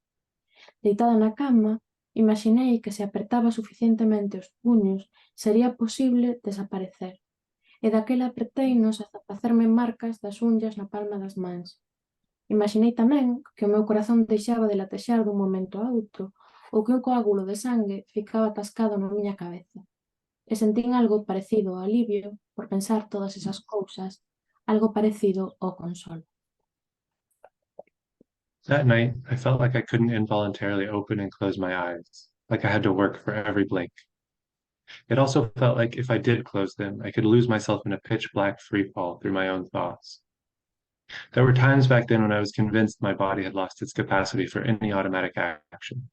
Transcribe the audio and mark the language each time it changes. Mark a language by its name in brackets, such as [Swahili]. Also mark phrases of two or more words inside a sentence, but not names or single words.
[Galician] Deitada na cama, imaginei que se apertaba suficientemente os puños sería posible desaparecer, e daquela aperteinos ata facerme marcas das unllas na palma das mans. Imaginei tamén que o meu corazón deixaba de latexar dun momento a outro ou que un coágulo de sangue ficaba atascado na miña cabeza. E sentín algo parecido ao alivio por pensar todas esas cousas, algo parecido ao consolo. [English] That night, I felt like I couldn't involuntarily open and close my eyes, like I had to work for every blink. It also felt like if I did close them, I could lose myself in a pitch-black freefall through my own thoughts. There were times back then when I was convinced my body had lost its capacity for any automatic action.